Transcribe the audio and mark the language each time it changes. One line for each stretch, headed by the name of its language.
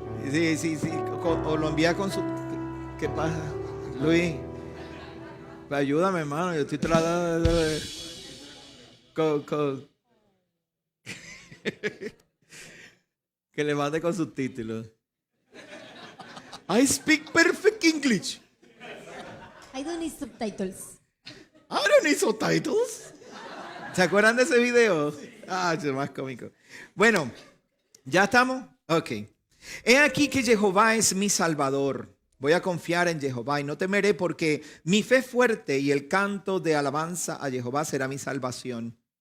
Spanish: Sí. O lo envía con su... ¿Qué pasa? Luis, Ayúdame, hermano. Yo estoy tratando de... que le mande con subtítulos.
English: I speak perfect English. I don't need subtitles. I don't need subtitles.
Spanish: ¿Se acuerdan de ese video? Ah, es más cómico. Bueno, ¿ya estamos? Ok. He aquí que Jehová es mi salvador. Voy a confiar en Jehová y no temeré, porque mi fe fuerte y el canto de alabanza a Jehová será mi salvación.